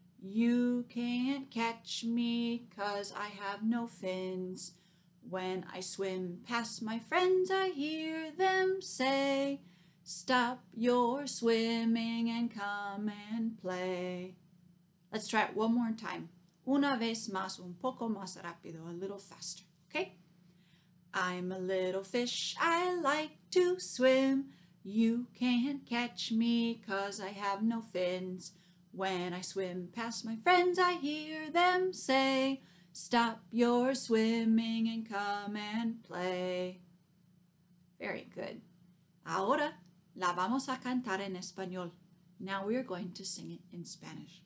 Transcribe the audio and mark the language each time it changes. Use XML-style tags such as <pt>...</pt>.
<en>You can't catch me 'cause I have no fins. When I swim past my friends, I hear them say, stop your swimming and come and play. Let's try it one more time.</en> <es>Una vez más, un poco más rápido,</es> <en>a little faster,</en> <es>okay?</es> <en>I'm a little fish, I like to swim. You can't catch me 'cause I have no fins. When I swim past my friends, I hear them say, Stop your swimming and come and play. Very good.</en> <es>Ahora la vamos a cantar en español.</es> <en>Now we are going to sing it in Spanish.</en>